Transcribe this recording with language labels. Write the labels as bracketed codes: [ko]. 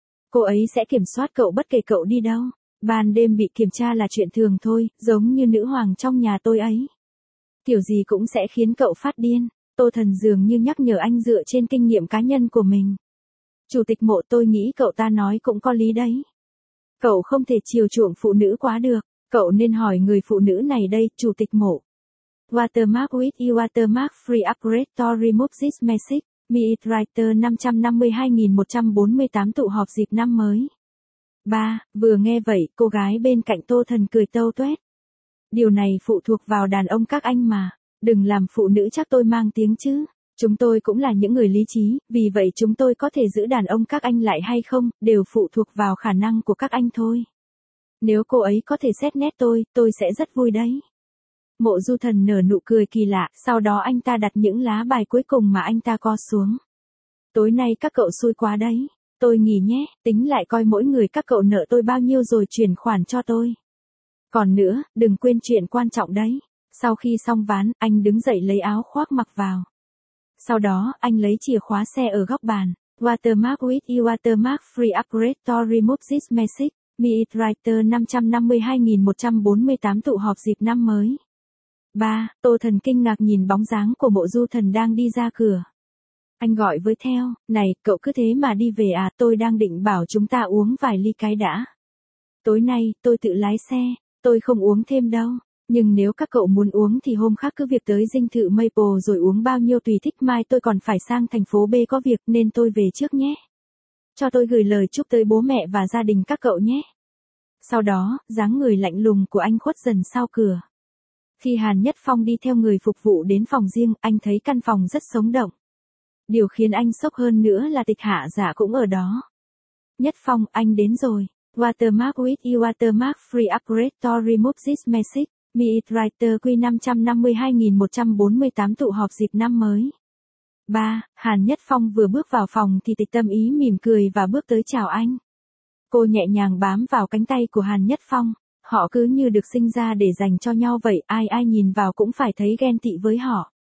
[vi] Cô ấy sẽ kiểm soát cậu bất kể cậu đi đâu. Ban đêm bị kiểm tra là chuyện thường thôi, giống như nữ hoàng trong nhà tôi ấy. Kiểu gì cũng sẽ khiến cậu phát điên. Tô Thần dường như nhắc nhở anh dựa trên kinh nghiệm cá nhân của mình. Chủ tịch Mộ, tôi nghĩ cậu ta nói cũng có lý đấy. Cậu không thể chiều chuộng phụ nữ quá được. Cậu nên hỏi người phụ nữ này đây, chủ tịch Mộ. [en] Watermark with you, watermark free upgrade to remove this message. Meet writer [vi] 552148 tụ họp dịp năm mới. 3. Vừa nghe vậy, cô gái bên cạnh Tô Thần cười tâu toét. Điều này phụ thuộc vào đàn ông các anh mà. Đừng làm phụ nữ chắc tôi mang tiếng chứ. Chúng tôi cũng là những người lý trí, vì vậy chúng tôi có thể giữ đàn ông các anh lại hay không, đều phụ thuộc vào khả năng của các anh thôi. Nếu cô ấy có thể xét nét tôi sẽ rất vui đấy. Mộ Du Thần nở nụ cười kỳ lạ, sau đó anh ta đặt những lá bài cuối cùng mà anh ta co xuống. Tối nay các cậu xui quá đấy. Tôi nghỉ nhé, tính lại coi mỗi người các cậu nợ tôi bao nhiêu rồi chuyển khoản cho tôi. Còn nữa, đừng quên chuyện quan trọng đấy. Sau khi xong ván, anh đứng dậy lấy áo khoác mặc vào. Sau đó, anh lấy chìa khóa xe ở góc bàn. [en] Watermark with you, watermark free upgrade to remove this message. Meet writer [vi] 552148 tụ họp dịp năm mới. 3. Tô Thần kinh ngạc nhìn bóng dáng của Mộ Du Thần đang đi ra cửa. Anh gọi với theo, này, cậu cứ thế mà đi về à, tôi đang định bảo chúng ta uống vài ly cái đã. Tối nay, tôi tự lái xe, tôi không uống thêm đâu. Nhưng nếu các cậu muốn uống thì hôm khác cứ việc tới dinh thự Maple rồi uống bao nhiêu tùy thích, mai tôi còn phải sang thành phố B có việc nên tôi về trước nhé. Cho tôi gửi lời chúc tới bố mẹ và gia đình các cậu nhé. Sau đó, dáng người lạnh lùng của anh khuất dần sau cửa. Khi Hàn Nhất Phong đi theo người phục vụ đến phòng riêng, anh thấy căn phòng rất sống động. Điều khiến anh sốc hơn nữa là Tịch Hạ Dạ cũng ở đó. Nhất Phong, anh đến rồi. [en] Watermark with you, watermark free upgrade to remove this message. Meet writer [vi] Q552148 tụ họp dịp năm mới. 3. Hàn Nhất Phong vừa bước vào phòng thì Tịch Tâm Ý mỉm cười và bước tới chào anh. Cô nhẹ nhàng bám vào cánh tay của Hàn Nhất Phong. Họ cứ như được sinh ra để dành cho nhau vậy, ai ai nhìn vào cũng phải thấy ghen tị với họ.